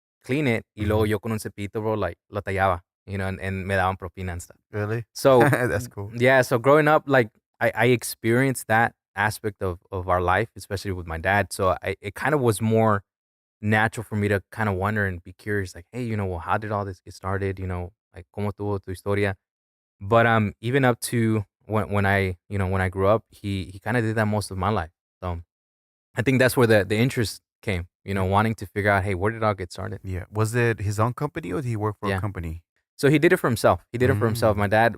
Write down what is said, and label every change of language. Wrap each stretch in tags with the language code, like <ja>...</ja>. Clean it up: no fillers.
<en>clean it,</en> <es>y luego yo con un cepillito, bro, like, lo tallaba, and me daban propina</es> <en>and stuff. Really? So, That's cool. yeah, so growing up, like, I experienced that aspect of our life, especially with my dad. So it kind of was more natural for me to kind of wonder and be curious, like, hey, well, how did all this get started?</en> <es>Like, ¿cómo tuvo tu historia?</es> <en>But even up to when I grew up, he kind of did that most of my life. So I think that's where the interest came, wanting to figure out, hey, where did it all get started? Yeah. Was it his own company or did he work for a Yeah. company? So he did it for himself. He did it for himself. Mm.</en>